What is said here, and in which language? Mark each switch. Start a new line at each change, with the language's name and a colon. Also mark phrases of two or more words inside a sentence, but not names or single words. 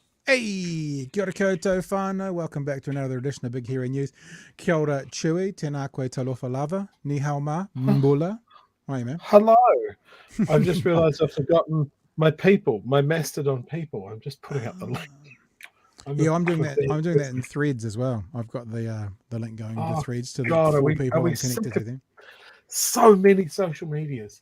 Māori: Hey, kia ora koutou whānau.
English: Welcome back to another edition of Big Hero News.
Māori: Kia ora Chewy, tēnā koe
Samoan: talofa lava,
Chinese: 你好吗,
Māori: mbula.
English: How are you, man? Hello. I've just realised I've forgotten my people, my Mastodon people. I'm just putting up the link. I'm doing that. I'm doing that in Threads as well. I've got the link going to Threads to the four people I'm connected to them. So many social medias.